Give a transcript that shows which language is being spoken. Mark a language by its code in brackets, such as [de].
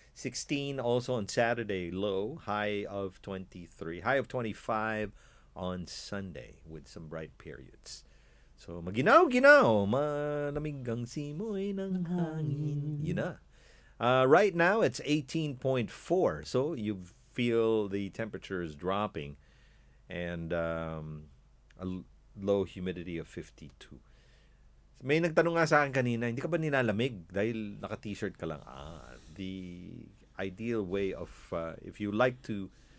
[en] 16 also on Saturday, low, high of 23, high of 25 on Sunday with some bright periods. [tl] So maginaw-ginaw, malamig ang simoy ng hangin. Yun na. [en] Right now it's 18.4, so you feel the temperature is dropping and a low humidity of 52. [tl] May nagtanong nga sa akin kanina, hindi ka ba nilalamig dahil naka-t-shirt ka lang? [en] The ideal way of, if you like to